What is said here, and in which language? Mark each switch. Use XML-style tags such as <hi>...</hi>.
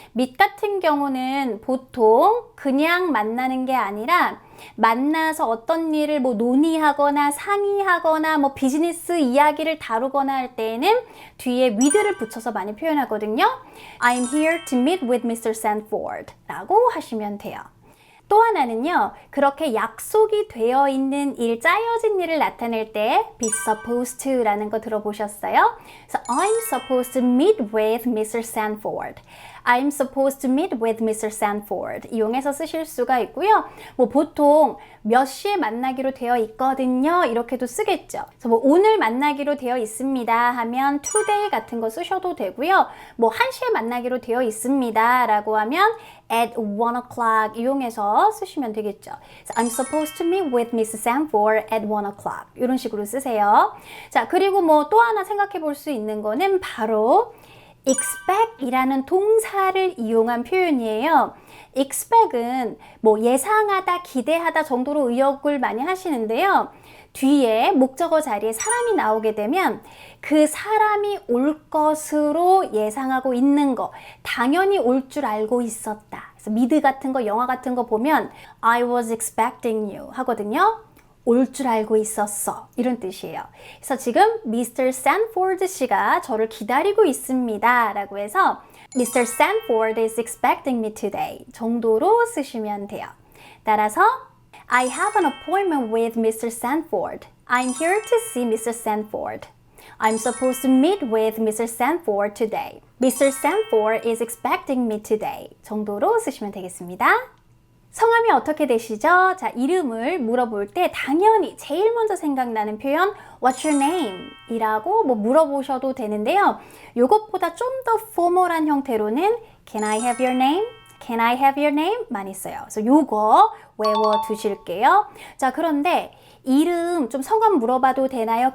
<ko>meet 같은 경우는 보통 그냥 만나는 게 아니라 만나서 어떤 일을 뭐 논의하거나 상의하거나 뭐 비즈니스 이야기를 다루거나 할 때에는 뒤에 with를 붙여서 많이 표현하거든요.</ko> <en>I'm here to meet with Mr. Sanford</en> <ko>라고 하시면 돼요. 또 하나는요, 그렇게 약속이 되어 있는 일, 짜여진 일을 나타낼 때</ko> <en>be supposed to</en> <ko>라는 거 들어보셨어요? 그래서</ko> <en>I'm supposed to meet with Mr. Sanford. I'm supposed to meet with Mr.</en> <ko>Sanford 이용해서 쓰실 수가 있고요. 뭐 보통 몇 시에 만나기로 되어 있거든요. 이렇게도 쓰겠죠. 그래서 뭐 오늘 만나기로 되어 있습니다 하면 today 같은 거 쓰셔도 되고요. 뭐 1시에 만나기로 되어 있습니다 라고 하면</ko> <en>at 1 o'clock</en> <ko>이용해서 쓰시면 되겠죠.</ko> <en>So I'm supposed to meet with Mrs.</en> <ko>Sanford</ko> <en>at 1 o'clock</en> <ko>이런 식으로 쓰세요. 자, 그리고 뭐 또 하나 생각해 볼 수 있는 거는 바로 expect 이라는 동사를 이용한 표현이에요. expect은 뭐 예상하다, 기대하다 정도로 의역을 많이 하시는데요. 뒤에 목적어 자리에 사람이 나오게 되면 그 사람이 올 것으로 예상하고 있는 거, 당연히 올 줄 알고 있었다. 그래서 미드 같은 거, 영화 같은 거 보면</ko> <en>I was expecting you</en> <ko>하거든요. 올 줄 알고 있었어. 이런 뜻이에요. 그래서 지금 Mr. Sanford 씨가 저를 기다리고 있습니다. 라고 해서 Mr.</ko> <en>Sanford is expecting me today</en> <ko>정도로 쓰시면 돼요.</ko> <en>따라서 I have an appointment with Mr. Sanford. I'm here to see Mr. Sanford. I'm supposed to meet with Mr. Sanford today. Mr. Sanford is expecting me today</en> <ko>정도로 쓰시면 되겠습니다. 성함이 어떻게 되시죠? 자, 이름을 물어볼 때 당연히 제일 먼저 생각나는 표현</ko> <en>What's your name?</en> <ko>이라고 뭐 물어보셔도 되는데요. 요것보다 좀 더 포멀한 형태로는</ko> <en>Can I have your name? Can I have your name?</en> <ko>많이 써요. 그래서 요거 외워 두실게요. 자, 그런데 이름 좀 성함 물어봐도 되나요?</ko>